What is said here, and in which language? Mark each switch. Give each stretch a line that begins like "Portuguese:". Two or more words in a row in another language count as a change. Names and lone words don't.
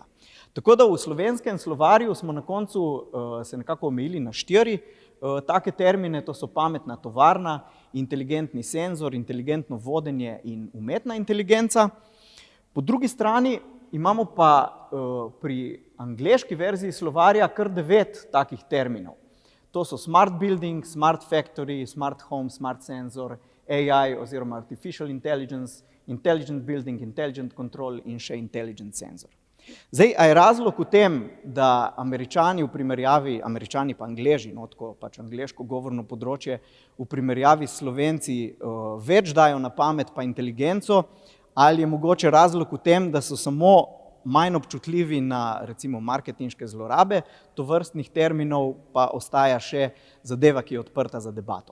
Slovenian: Tako da v slovenskem slovarju smo na koncu se nekako omejili na 4 take termine, to so pametna tovarna, inteligentni senzor, inteligentno vodenje in umetna inteligenca. Po drugi strani imamo pa pri angleški verziji slovarja kar 9 takih terminov. To so
English: smart building, smart factory, smart home, smart sensor, AI oziroma artificial intelligence, intelligent building, intelligent control
Slovenian: in še
English: intelligent sensor.
Slovenian: Zdaj, a je razlog v tem, da Američani v primerjavi, Američani pa Angleži, tako pač angleško govorno področje, v primerjavi s Slovenci več dajo na pamet pa inteligenco, ali je mogoče razlog v tem, da so samo manj občutljivi na recimo marketinške zlorabe, tovrstnih terminov pa ostaja še zadeva, ki je odprta za debato.